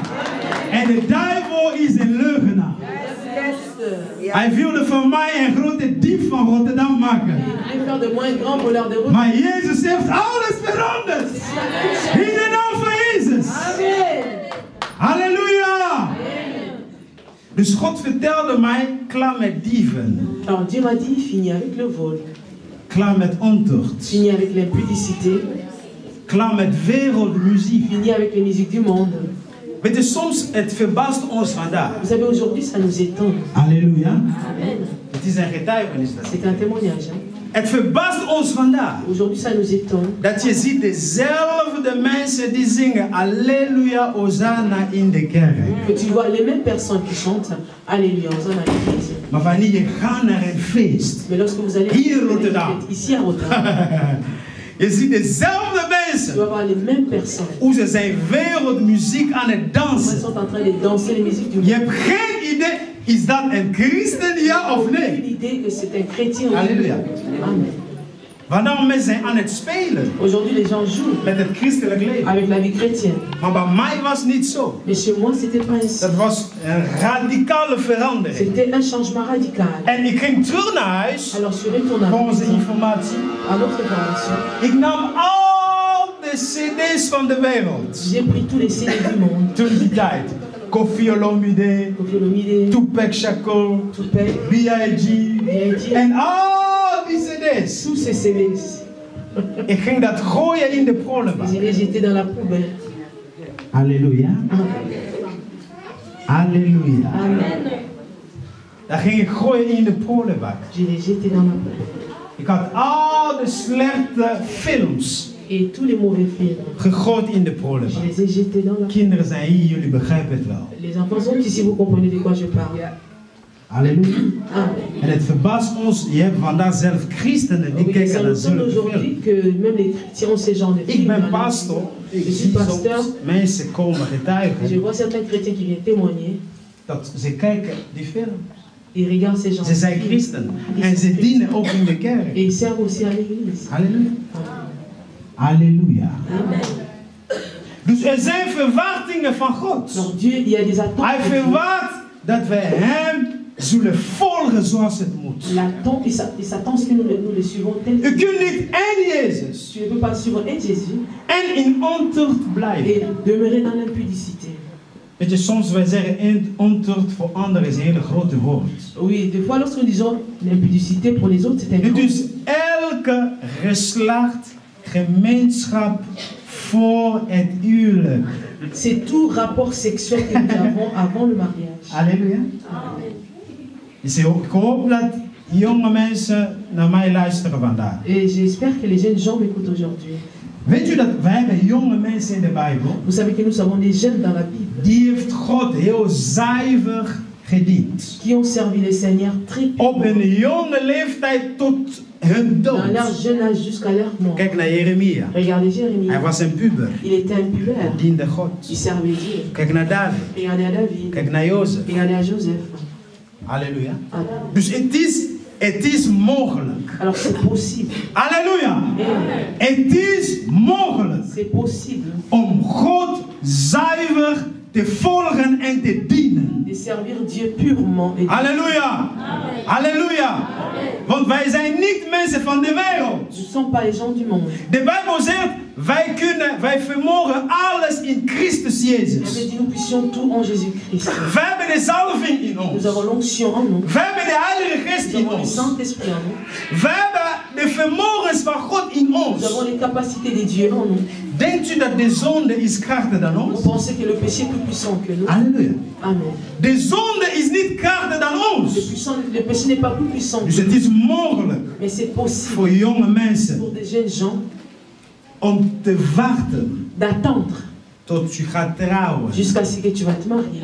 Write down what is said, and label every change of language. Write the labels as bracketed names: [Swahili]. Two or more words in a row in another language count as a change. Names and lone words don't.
[Dutch] En de duivel is een leugenaar. Hij wilde van mij een grote dief van Rotterdam maken. Maar Jezus heeft alles veranderd. In de naam van Jezus. Halleluja. Dus God vertelde mij, klaar met dieven. [French] Alors Dieu m'a dit, fini avec le vol. [Dutch] Klaar met ontucht. [French] Fini avec l'impudicité. [Dutch] Klaar met wereldmuziek. [French] Fini avec les musiques du monde. [Dutch] Weet je, soms het verbaast ons vandaag. [French] Vous savez, aujourd'hui, ça nous étonne. Alléluia. Amen. [Dutch] Het is een getuigenis. [French] C'est un témoignage. Hein? [Dutch] Het verbaast ons vandaag. [French] Aujourd'hui, ça nous étonne. [Dutch] Dat je ziet dezelfde mensen die zingen Alleluia, Hosanna in de kerk. [French] Que tu vois les mêmes personnes qui chantent Alléluia, Hosanna à l'église. [Dutch] Maar wanneer je gaat naar een feest. [French] Mais lorsque vous allez [Dutch] hier in Rotterdam. [French] Ici à Rotterdam. [Dutch] Je ziet dezelfde mensen. [French] Tu vas voir les mêmes personnes. [Dutch] Hoe ze zijn wereldmuziek aan het dansen. [French] Ils sont en train de danser les musiques du monde. [Dutch] Je hebt geen idee. Is dat een christen, ja of nee? [French] L'idée que c'est un chrétien. Halleluja. Amen. [Dutch] Wanneer mensen zijn aan het spelen. [French] Aujourd'hui les gens jouent. [Dutch] Met het christelijk leven. [French] Avec la vie chrétienne. [Dutch] Maar bij mij was niet zo. [French] Mais chez moi c'était pas ainsi. [Dutch] Dat was een radicale verandering. [French] C'était un changement radical. [Dutch] En ik ging terug naar huis. [French] Alors je suis retourné à [Dutch] onze informatie. [French] À notre information. [Dutch] Ik nam al de CD's van de wereld. [French] J'ai pris tous les CD's du monde. [Dutch] Toen die tijd. Koffi Olomide, Tupac Shakur, B.I.G. en al die CD's. [French] Tous ces CD's. [Dutch] Ik ging dat gooien in de prullenbak. [French] Je les jetais dans la poubelle. Alléluia. Alléluia. Amen. [Dutch] Dat ging ik gooien in de prullenbak. [French] Je les jetais dans la poubelle. [Dutch] Ik had al de slechte films. [French] Et tous les mauvais films. [Dutch] Gegooid in de prullenbak. [French] Je les ai jetés dans la. [Dutch] Kinderen zijn hier, jullie begrijpen het wel. [French] Les enfants sont ici, vous comprenez de quoi je parle. Halleluja. Amen. [Dutch] En het verbaast ons, je hebt vandaag zelf christenen die kijken naar zulke films. [French] Que même les chrétiens ont ces genres de films. [Dutch] Ik ben pastor. [French] Je suis pasteur. [Dutch] Mensen komen getuigen. [French] Je vois certains chrétiens qui viennent témoigner. [Dutch] Dat ze kijken die films. [French] Ils regardent ces gens. [Dutch] Ze zijn christen. En ze dienen ook in de kerk. [French] Et ils servent aussi à l'église. Halleluja. Halleluja. [Dutch] Dus er zijn verwachtingen van God. [French] Donc Dieu, il y a des attentes. [Dutch] Hij verwacht dat wij hem zullen volgen zoals het moet. [French] L'attente, il s'attend que nous le suivons tel. [Dutch] U kunt niet en Jezus. [French] Tu ne peux pas suivre un Jésus. [Dutch] En in ontucht blijven. [French] Et demeurer dans l'impudicité. [Dutch] Weet je, soms wij zeggen ontucht voor anderen is een hele grote woord. [French] Oui, des fois lorsque nous disons l'impudicité pour les autres, c'est un grand. [Dutch] Dus elke geslacht, gemeenschap voor het huwelijk. [French] C'est tout rapport sexuel que nous avons avant le mariage. Alléluia. Amen. [Dutch] Dus ik hoop dat jonge mensen naar mij luisteren vandaag. [French] Et j'espère que les jeunes gens m'écoutent aujourd'hui. [Dutch] Weet u dat wij hebben jonge mensen in de Bijbel? [French] Vous savez que nous avons des jeunes dans la Bible. [Dutch] Die heeft God heel zuiver gediend. [French] Qui ont servi le Seigneur très [Dutch] Op een jonge leeftijd tot hun dood. [French] Dans leur jeune âge jusqu'à leur mort. [Dutch] Kijk naar Jeremia. [French] Regardez Jérémie. [Dutch] Hij was een puber. [French] Il était un puber. [Dutch] Hij diende God. [French] Il servait Dieu. [Dutch] Kijk naar David. [French] Regardez à David. [Dutch] Kijk naar Jozef. [French] Regardez à Joseph. Halleluja. Amen. [Dutch] Dus het is mogelijk. [French] Alors c'est possible. [Dutch] Halleluja. Het is mogelijk. [French] C'est possible. [Dutch] Om God zuiver te volgen en te dienen. [French] De servir Dieu purement. Halleluja. Halleluja. [Dutch] Want wij zijn niet mensen van de wereld. [French] Nous ne sommes pas les gens du monde. [Dutch] De Bijbel zegt, wij vermogen alles in Christus Jezus. [French] Elle dit, nous puissions tout en Jésus-Christ. [Dutch] Wij hebben de zalving in ons. [French] Nous avons l'onction en nous. [Dutch] Wij hebben de Heilige Geest [French] Nous [Dutch] in [French] avons le [Dutch] ons. [French] Saint-Esprit en nous. [Dutch] Wij hebben de vermogens van God in [French] Nous [Dutch] ons. [French] avons les capacités de Dieu en nous. [Dutch] Denkt u dat de zonde is krachtiger dan ons? [French] Vous pensez que le péché est plus puissant que nous? Halleluja. Amen. [Dutch] De zonde is niet krachtiger dan ons. [French] Le péché n'est pas plus puissant que [Dutch] Dus [French] nous. [Dutch] het is mogelijk [French] Mais c'est possible [Dutch] voor jonge mensen [French] pour des jeunes gens [Dutch] om te wachten [French] d'attendre [Dutch] tot je gaat trouwen. [French] jusqu'à ce que tu vas te marier.